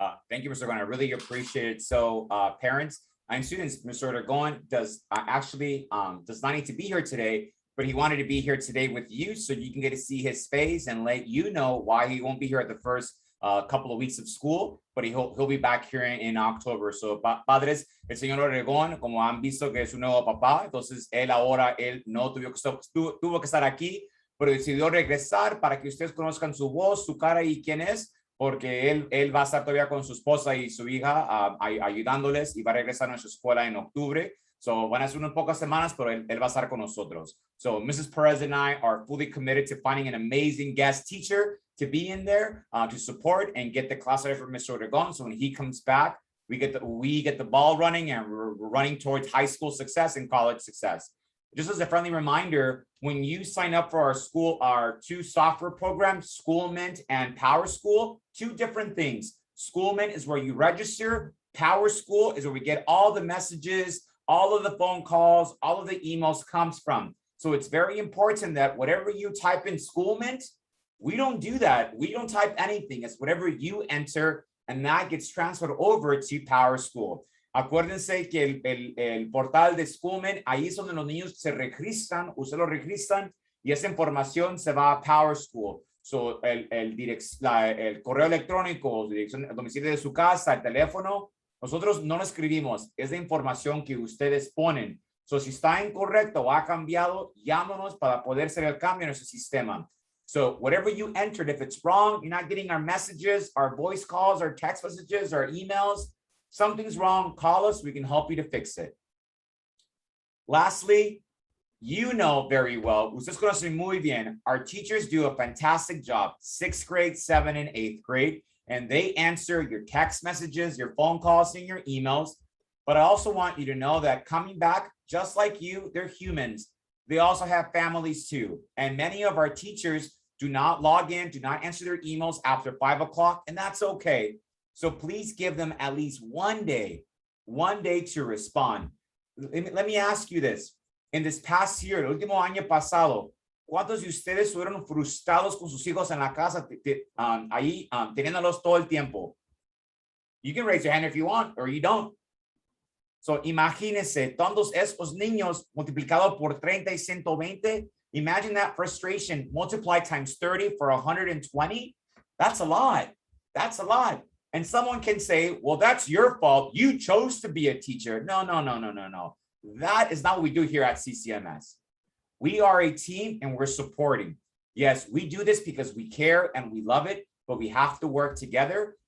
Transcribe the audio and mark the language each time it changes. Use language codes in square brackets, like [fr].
[en] Thank you, Mr. Gon. I really appreciate it. So parents and students, Mr. Ortegon does not need to be here today, but he wanted to be here today with you so you can get to see his face and let you know why he won't be here at the first couple of weeks of school, but he'll be back here in October. [es] So padres, el señor Ortegon, como han visto que es su nuevo papá, entonces él no tuvo que estar aquí, pero decidió regresar para que ustedes conozcan su voz, su cara y quién es, porque él va a estar todavía con su esposa y su hija ayudándoles y va a regresar a nuestra escuela en octubre. So van a ser unas pocas semanas, pero él va a estar con nosotros. [en] So Mrs. Perez and I are fully committed to finding an amazing guest teacher to be in there to support and get the class ready for Mr. Ortegon. So when he comes back, we get the ball running and we're running towards high school success and college success. Just as a friendly reminder, when you sign up for our two software programs, Schoolmint and Power School, two different things. Schoolmint is where you register. Power School is where we get all the messages, all of the phone calls, all of the emails comes from. So it's very important that whatever you type in Schoolmint, we don't do that. We don't type anything. It's whatever you enter, and that gets transferred over to Power School. [es] Acuérdense que el portal de Schoolmint, ahí es donde los niños se registran, ustedes lo registran, y esa información se va a Power School. So el correo electrónico, dirección, el domicilio de su casa, el teléfono, nosotros no lo escribimos, es la información que ustedes ponen. So si está incorrecto o ha cambiado, llámanos para poder hacer el cambio en nuestro sistema. [en] So whatever you entered, if it's wrong, you're not getting our messages, our voice calls, our text messages, our emails, something's wrong, call us, we can help you to fix it. Lastly, you know very well, [es] ustedes conocen muy bien, [en] our teachers do a fantastic job, 6th grade, 7th, and 8th grade, and they answer your text messages, your phone calls, and your emails. But I also want you to know that coming back, just like you, they're humans. They also have families too. And many of our teachers do not log in, do not answer their emails after 5 o'clock, and that's okay. So please give them at least one day to respond. Let me ask you this. in this past year, [es] el último año pasado, ¿cuántos de ustedes fueron frustrados con sus hijos en la casa, teniéndolos todo el tiempo? [en] You can raise your hand if you want, or you don't. [es] So, imagínense, todos estos niños multiplicado por 30 y 120. [en] Imagine that frustration multiplied times 30 for 120. That's a lot. That's a lot. And someone can say, well, that's your fault. You chose to be a teacher. No. That is not what we do here at CCMS. We are a team and we're supporting. Yes, we do this because we care and we love it, but we have to work together.